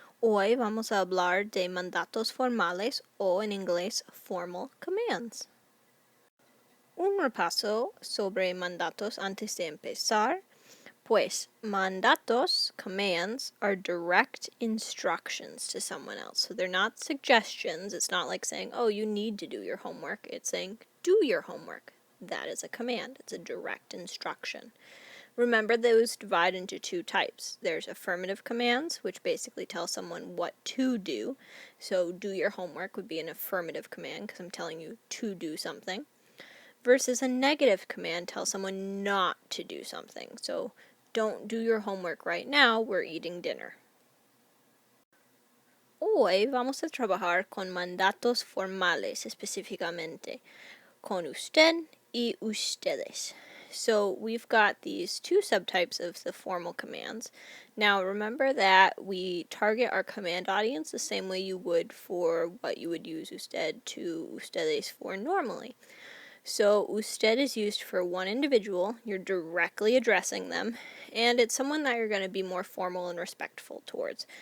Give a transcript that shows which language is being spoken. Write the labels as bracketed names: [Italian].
[Spanish] Hoy vamos a hablar de mandatos formales o en inglés formal commands. Un repaso sobre mandatos antes de empezar. Pues mandatos, [English] commands, are direct instructions to someone else. So they're not suggestions. It's not like saying, oh, you need to do your homework. It's saying, do your homework. That is a command. It's a direct instruction. Remember, those divide into two types. There's affirmative commands, which basically tell someone what to do. So do your homework would be an affirmative command because I'm telling you to do something. Versus a negative command tells someone not to do something. So don't do your homework right now, we're eating dinner. [Spanish] Hoy vamos a trabajar con mandatos formales específicamente, con usted y ustedes. [English] So we've got these two subtypes of the formal commands. Now remember that we target our command audience the same way you would for what you would use usted to ustedes for normally. So usted is used for one individual, you're directly addressing them, and it's someone that you're going to be more formal and respectful towards.